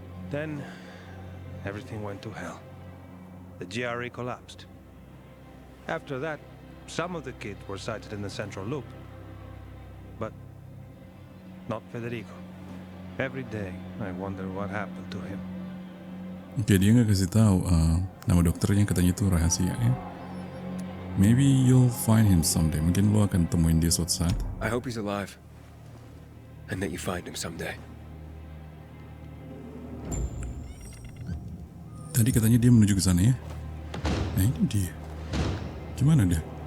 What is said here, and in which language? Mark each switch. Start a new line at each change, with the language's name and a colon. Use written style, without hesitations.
English: Then, everything went to hell. The GRE collapsed. After that, some of the kids were sighted in the central loop. But not Federico. Every day, I wonder what happened to him.
Indonesian: Oke, dia nggak kasih tahu nama dokternya, katanya itu rahasia ya.
English: Maybe you'll find him someday.
Indonesian: Mungkin lo akan temuin dia suatu saat.
English: I hope he's alive. And that you find him someday.
Indonesian: Tadi katanya dia menuju ke sana ya. Nah ini dia. Gimana dia?